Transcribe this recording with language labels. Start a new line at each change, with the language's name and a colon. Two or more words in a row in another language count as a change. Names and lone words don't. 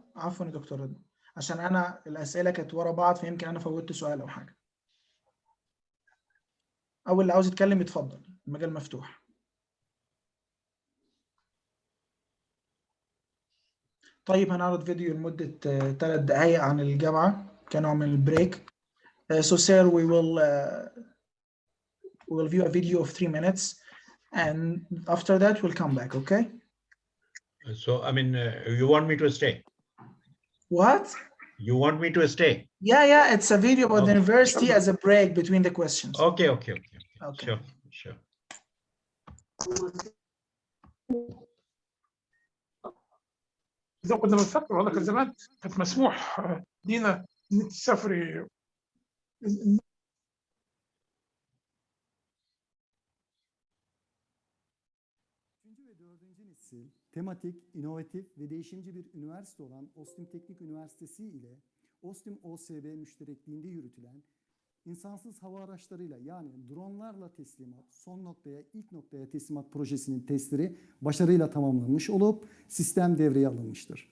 Arabic: عفوا يا دكتور رضا، عشان انا الاسئله كانت ورا بعض فيمكن انا فوتت سؤال او حاجه. او اللي عاوز يتكلم يتفضل، المجال مفتوح. طيب هنعرض فيديو لمده 3 دقائق عن الجامعه كنوع من البريك.
English: So sir, we will view a video of 3 minutes, and after that we'll come back, okay? So, I mean, you want me to stay? What? You want me to stay? Yeah, it's a video about the university as a break between the questions. Okay. Sure.
Arabic: إذا كنا بنفكر والله كان زمان كانت مسموح لينا إنك تسافري.
Turkish: Tematik, inovatif ve değişimci bir üniversite olan Oostim Teknik Üniversitesi ile Oostim OSB müşterekliğinde yürütülen insansız hava araçlarıyla yani dronlarla teslimat, son noktaya, ilk noktaya teslimat projesinin testleri başarıyla tamamlanmış olup sistem devreye alınmıştır.